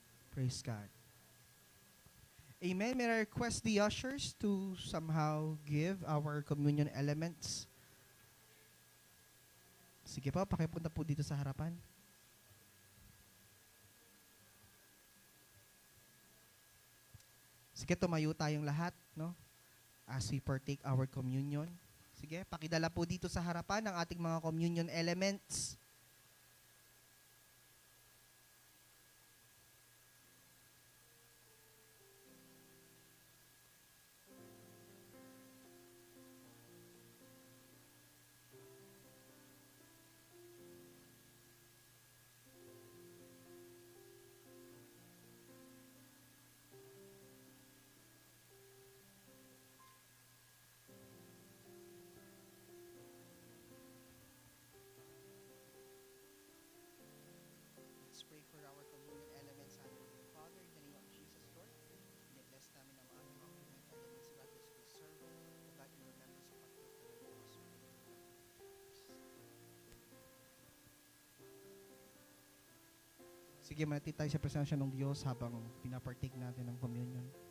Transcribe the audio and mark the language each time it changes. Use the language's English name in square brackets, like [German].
[English] Praise God. Amen. May I request the ushers to somehow give our communion elements [Filipino] Sige po, pakipunta po dito sa harapan. Sige, tumayo tayong lahat, no? [English] As we partake our communion. [Filipino] Sige, pakidala po dito sa harapan ang ating mga communion elements. [English] Let's pray for our communion elements. Father, in the name of Jesus, Lord, bless [Filipino] namin ang mga [English] communion elements that is preserved. O God, in remembrance of what you have done for us. [Filipino] Sige, manatili tayo sa presensya ng Diyos habang pinapartake natin ng communion.